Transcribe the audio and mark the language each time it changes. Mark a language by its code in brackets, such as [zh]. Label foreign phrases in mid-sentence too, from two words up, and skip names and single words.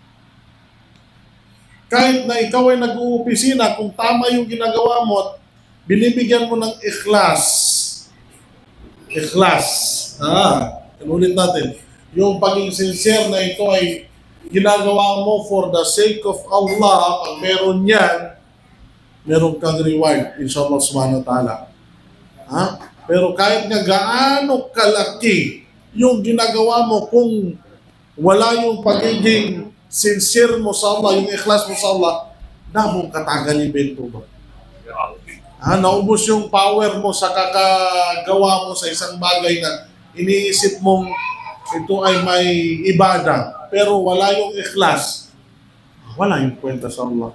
[tl] Kahit na ikaw ay nag-uopisina, kung tama yung ginagawa mo, binibigyan mo ng ikhlas. Ikhlas. Ulit natin. Yung paging sincere na ito ay ginagawa mo [en] for the sake of Allah. [tl] Pag meron yan, meron kang reward, [ar] إن شاء الله سبحانه وتعالى. [tl] Pero kahit nga gaano kalaki yung ginagawa mo, kung wala yung pagiging sincere mo sa Allah, yung ikhlas mo sa Allah, damong katagalibin po ba? Naubos yung power mo sa kakagawa mo sa isang bagay na iniisip mong ito ay may ibada, pero wala yung ikhlas, wala yung kwenta sa Allah.